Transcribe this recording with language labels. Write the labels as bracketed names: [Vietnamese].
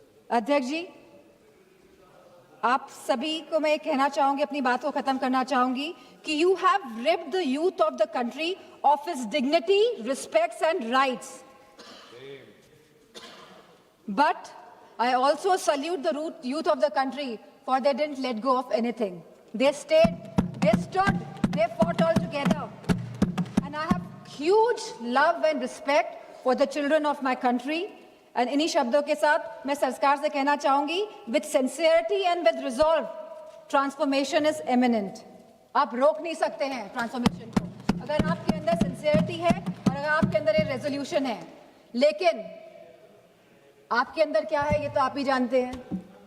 [Hindi] अध्यक्ष जी, आप सभी को मैं कहना चाहूंगी, अपनी बात को खत्म करना चाहूंगी कि [English] You have ripped the youth of the country of his dignity, respects and rights, but I also salute the youth of the country for they didn't let go of anything. They stayed, they stood, they fought all together. And I have huge love and respect for the children of my country. [Hindi] And इन्हीं शब्दों के साथ मैं सरकार से कहना चाहूंगी, [English] with sincerity and with resolve, transformation is imminent. [Hindi] आप रोक नहीं सकते हैं ट्रांसफॉर्मेशन को, अगर आपके अंदर सिंसियरिटी है और अगर आपके अंदर ये रेजोल्यूशन है। लेकिन आपके अंदर क्या है ये तो आप ही जानते हैं।